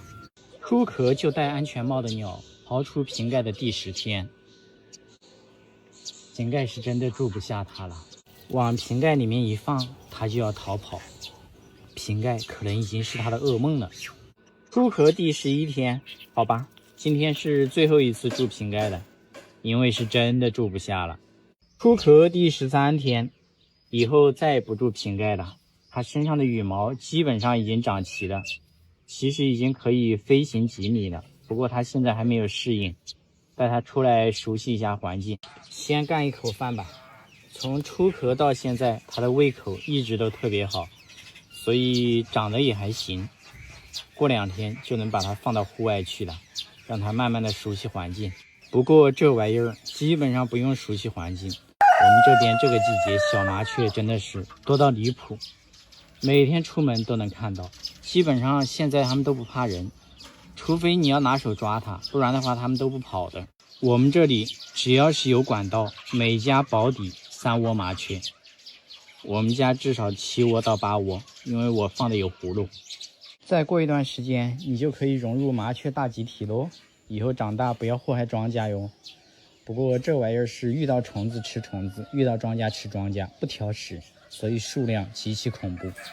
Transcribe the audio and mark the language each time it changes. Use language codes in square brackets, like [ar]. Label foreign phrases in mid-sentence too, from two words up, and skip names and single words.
[zh] 出殼就戴安全帽的鳥，逃出瓶蓋的第10天，瓶蓋是真的住不下它了，往瓶蓋裡面一放，它就要逃跑，瓶蓋可能已經是它的噩夢了。出殼第11天，好吧，今天是最後一次住瓶蓋了，因為是真的住不下了。出殼第13天，以後再也不住瓶蓋了，它身上的羽毛基本上已經長齊了， 其實已經可以飛行幾米了，不過它現在還沒有適應，帶它出來熟悉一下環境。先乾一口飯吧。從出殼到現在，它的胃口一直都特別好，所以長得也還行。過2天就能把它放到戶外去了，讓它慢慢的熟悉環境。不過這玩意兒基本上不用熟悉環境。我們這邊這個季節小麻雀真的是多到離譜，每天出門都能看到。基本上現在它們都不怕人，除非你要拿手抓它，不然的話它們都不跑的。我们這裡只要是有管道，每家保底3 窩麻雀。我們家至少7窩到8窩，因為我放的有葫蘆。再過一段時間，你就可以融入麻雀大集體嘍。以後長大不要禍害莊稼喲。不過這玩意兒是遇到蟲子吃蟲子，遇到莊稼吃莊稼，不挑食，所以數量極其恐怖。